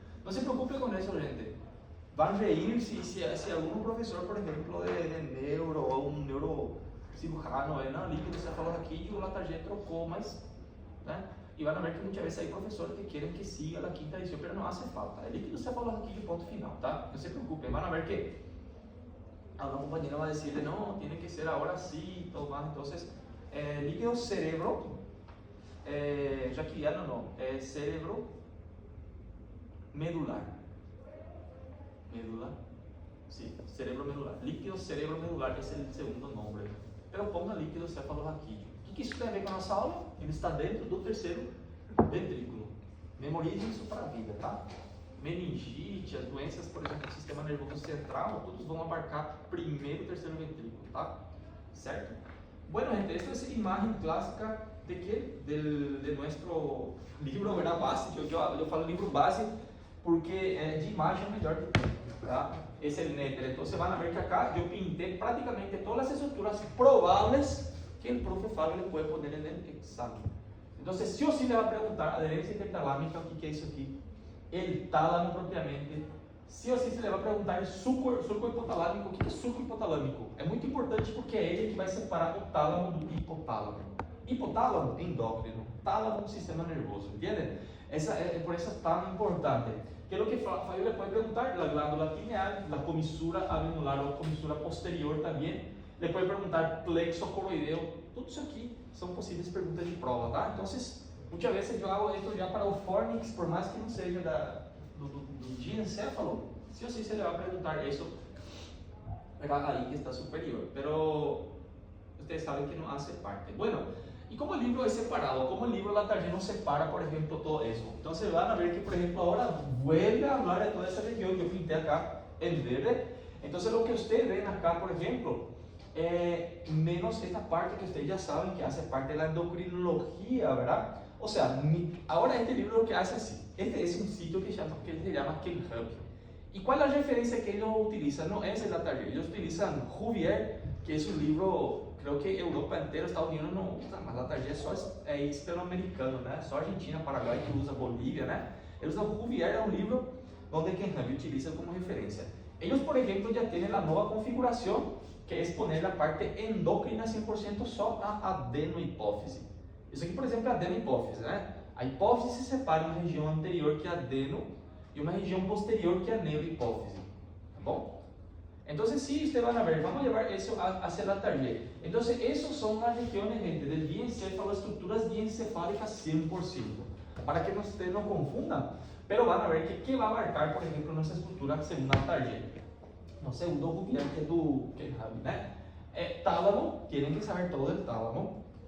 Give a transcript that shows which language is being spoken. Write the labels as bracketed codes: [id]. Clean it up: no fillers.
[pt] Não se preocupe com isso, gente. [es] Van reír [pt] se algum professor, por exemplo, de neuro ou um neurocirujano, não, líquido cefalorraquídeo, o Latarjet trocou, mas, né? [es] Y van a ver que muchas veces hay profesores que quieren que siga la quinta edición, pero no hace falta. El líquido cefalorraquídeo, [pt] ponto final, ¿tá? [es] No se preocupen, van a ver que alguna compañera va a decirle, no, tiene que ser ahora sí, todo más. Entonces, líquido cerebro, raquidiano no, cerebro medular. Medular, sí, cerebro medular. Líquido cerebro medular es el segundo nombre. Pero ponga líquido cefalorraquídeo. [pt] O que isso tem a ver com a nossa aula? Ele está dentro do terceiro ventrículo. Memorize isso para a vida, tá? Meningite, as doenças, por exemplo, do sistema nervoso central, todos vão abarcar primeiro e terceiro ventrículo, tá? Certo? [es] Bueno, gente, esta es imagen clásica de qué? De nuestro libro, ¿verdad? Base. Yo [pt] falo livro base porque de imagem é melhor que texto, tá? Esse é el Nether. [es] Entonces van a ver que acá yo pinté prácticamente todas las estructuras probables que el profe Fabio le puede poner en el examen. Entonces, sí o sí le va a preguntar adherencia intertalámica, [pt] o que é isso aqui, [es] el tálamo propriamente. Sí o sí se le va a preguntar el surco hipotalâmico. [pt] O que é surco hipotalâmico? É muito importante porque é ele que vai separar o tálamo do hipotálamo. Hipotálamo, endócrino. Tálamo, sistema nervoso. ¿Entienden? [es] Por eso es tan importante. Que es lo que Fabio le puede preguntar, la glándula pineal, la comisura avenular o comisura posterior también. Le puede preguntar plexo coroideo. [pt] Tudo isso aqui são possíveis perguntas de prova, tá? Então, muitas vezes eu hago isso já para o Fornix, por mais que não seja do diencéfalo, [es] sí o sí se le va a preguntar eso ahí que está superior, pero ustedes saben que no hace parte. Bueno, y como el libro es separado, como el libro La Target no separa, por ejemplo, todo eso, entonces van a ver que, por ejemplo, ahora vuelve a hablar de toda esa región. Yo pinté acá en verde. Entonces lo que ustedes ven acá, por ejemplo, menos esta parte que ustedes ya saben que hace parte de la endocrinología, ¿verdad? O sea, ahora este libro lo que hace así. Este es un sitio que se llama KenHub. ¿Y cuál es la referencia que ellos utilizan? No es el Target. Ellos utilizan Cuvier, que es un libro, creo que Europa entera, Estados Unidos no usa, [pt] mas la Target é hispanoamericano, né? Só Argentina, Paraguai que usa, Bolívia, né? Eles usam Cuvier, é um livro onde KenHub utiliza como referencia. [es] Ellos, por ejemplo, ya tienen la nueva configuración, que es poner la parte endócrina 100% só a adenohipófise. [pt] Isso aqui, por exemplo, é adenohipófise, né? A hipófise se separa uma região anterior que é adeno e uma região posterior que é neurohipófise, tá bom? [es] Então, sí, ustedes van a ver, vamos a llevar eso hacia la Target. Entonces, esos son las regiones, gente, del diencéfalo, estructuras diencefálicas 100%, para que ustedes no confundan, pero van a ver que ¿qué va a abarcar, por ejemplo, nuestra estructura según la Target? No sé, un documental que tú, né? Tálamo, tienen que saber todo del tálamo.